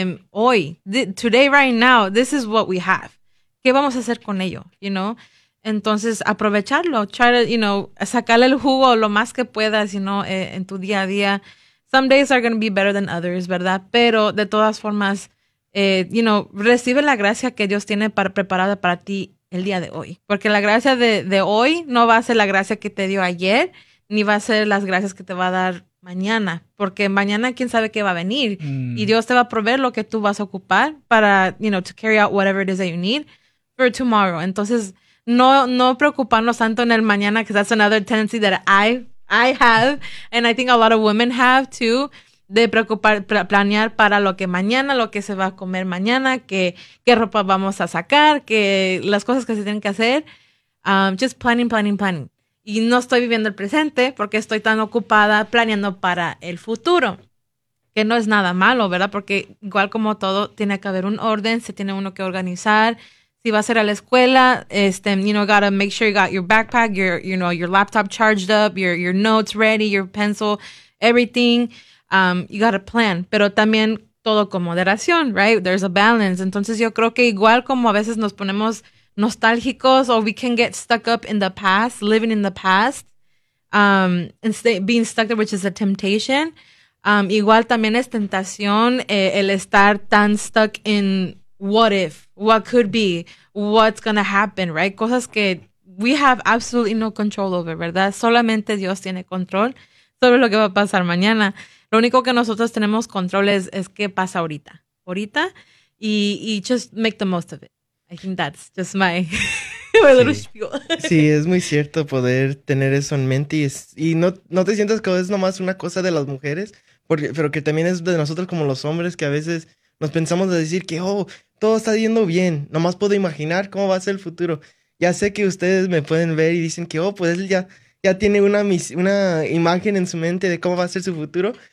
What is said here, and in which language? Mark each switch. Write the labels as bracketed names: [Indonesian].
[Spanish] Hoy, [English] today, right now, this is what we have. [Spanish] ¿Qué vamos a hacer con ello, [English] you know? [Spanish] Entonces, aprovecharlo, [English] try to, you know, [Spanish] sacarle el jugo lo más que puedas, [English] you know, [Spanish] en tu día a día. [English] Some days are going to be better than others, [Spanish] ¿verdad? Pero, de todas formas, [English] you know, [Spanish] recibe la gracia que Dios tiene preparada para ti el día de hoy. Porque la gracia de hoy no va a ser la gracia que te dio ayer, ni va a ser las gracias que te va a dar mañana. Porque mañana, quién sabe qué va a venir. Y Dios te va a proveer lo que tú vas a ocupar para, [English] you know, to carry out whatever it is that you need for tomorrow. [Spanish] Entonces, no preocuparnos tanto en el mañana, [English] because that's another tendency that I have, and I think a lot of women have too, [Spanish] de preocupar, planear para lo que mañana, lo que se va a comer mañana, qué ropa vamos a sacar, que las cosas que se tienen que hacer. [English] Just planning. [Spanish] Y no estoy viviendo el presente porque estoy tan ocupada planeando para el futuro, que no es nada malo, ¿verdad? Porque igual como todo, tiene que haber un orden, se tiene uno que organizar. Si vas a ir a la escuela, [English] you know, gotta make sure you got your backpack, your laptop charged up, your notes ready, your pencil, everything. You gotta plan, [Spanish] pero también todo con moderación, [English] right? There's a balance. [Spanish] Entonces yo creo que igual como a veces nos ponemos nostálgicos, [English] or we can get stuck up in the past, living in the past, and being stuck there, which is a temptation. [Spanish] Igual también es tentación el estar tan [English] stuck in what if, what could be, what's gonna happen, right? [Spanish] Cosas que [English] we have absolutely no control over, [Spanish] ¿verdad? Solamente Dios tiene control sobre lo que va a pasar mañana. Lo único que nosotros tenemos control es qué pasa ahorita. Ahorita, y [English] just make the most of it. I think that's just my little spiel. [Spanish] Sí, es muy cierto poder tener eso en mente. Y no te sientas que es nomás una cosa de las mujeres, pero que también es de nosotros como los hombres, que a veces nos pensamos a decir que, oh, todo está yendo bien. Nomás puedo imaginar cómo va a ser el futuro. Ya sé que ustedes me pueden ver y dicen que, oh, pues él ya tiene una imagen en su mente de cómo va a ser su futuro.